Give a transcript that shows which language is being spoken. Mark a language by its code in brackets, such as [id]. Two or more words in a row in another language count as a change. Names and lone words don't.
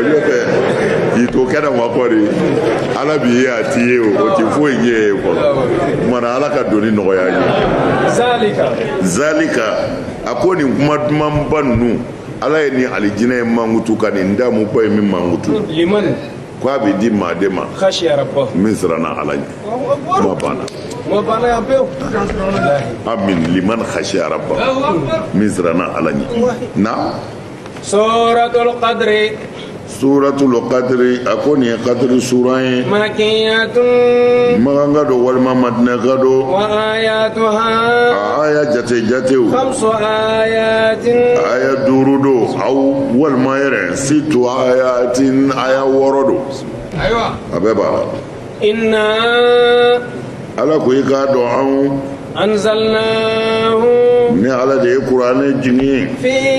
[bm] ɲɔ tɛ k'i to kɛnɛma kɔni ala b'i ye a t'i ye o tɛ foyi ɲɛ ye fɔlɔ kumana ala ka donni nɔgɔya an ye zalika a ko nin kuma dumanba ninnu ala ye ni alijinɛ ye mankutu ka nin damuba ye min mankutu ko a bɛ di maa de ma min siranna ala ɲɛ kuma banna amin [ar] لمن خشي ربه [bm] min siranna ala ɲɛ na [ar] سورة القدر [bm] a ko nin ye qadri sura ye makiyatun maganga do walima madina ka do [ar] وآياتها [bm] aya jatew [ar] خمس آيات [bm] aya duuru do aw walima yɛrɛ [ar] ست آيات [bm] aya wɔɔrɔ do a bɛɛ b'a la inna ala ko i k'a dɔn anw anzalnahu ni ala de ye kuranɛ jigin fi